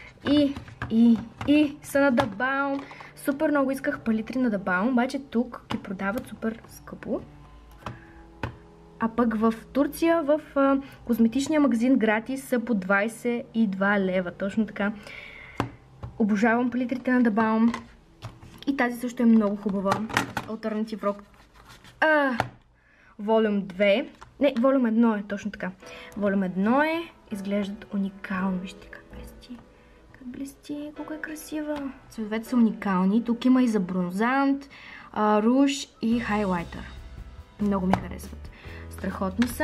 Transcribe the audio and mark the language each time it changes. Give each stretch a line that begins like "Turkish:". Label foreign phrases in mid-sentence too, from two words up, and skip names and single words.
Bulgarian: И са на The Balm. Супер много исках палитри на The Balm, обаче тук ги продават супер скъпо. А пък в Турция, в козметичния магазин Gratis са по 22 лева. Точно така. Обожавам палитрите на The Balm. И тази също е много хубава. Alternative Rock. Volume 2. Не, Volume 1 е точно така. Volume 1 е. Изглеждат уникално. Вижте как блести. Как блести. Колко е красива. Цветовете са уникални. Тук има и за бронзант, руж и хайлайтер. Много ми харесват. Страхотни са.